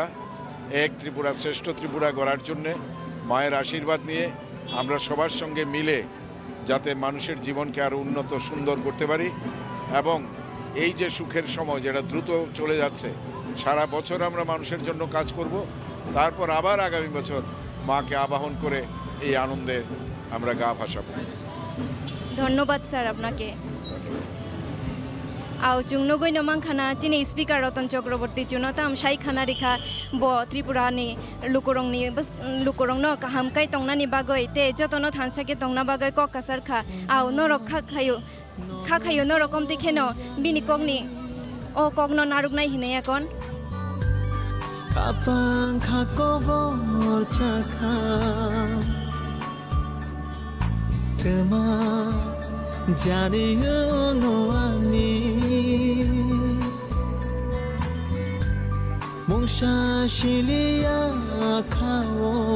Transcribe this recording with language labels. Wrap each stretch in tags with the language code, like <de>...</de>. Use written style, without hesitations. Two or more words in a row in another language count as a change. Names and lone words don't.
<bn>এক ত্রিপুরা, শ্রেষ্ঠ ত্রিপুরা গড়ার জন্যে মায়ের আশীর্বাদ নিয়ে আমরা সবার সঙ্গে মিলে যাতে মানুষের জীবনকে আরও উন্নত সুন্দর করতে পারি, এবং এই যে সুখের সময় যেটা দ্রুত চলে যাচ্ছে, সারা বছর আমরা মানুষের জন্য কাজ করব, তারপর আবার আগামী বছর মাকে আবাহন করে এই আনন্দে আমরা গা ভাসাবো। ধন্যবাদ স্যার আপনাকে।</bn> <trp>আও চুংনগৈ নমাংখানা চিনি স্পিকার রতন চক্রবর্তী চুনতাম সাই খানা রেখা ব ত্রিপুরানি লুকরং কাহামকাই তংনানি বাগৈ তে যতন থানসাকে তংনা বাগৈ কক কাসার খা আও নরক খাখায়ো নরকম দেখেন বিনি কগনি ও কগ্ন নারুকনাই হিনে এখন কাপাং খাকবর চাখা তেমা জানিও নোয়ানি মংসা শিলিয়া খাও</trp>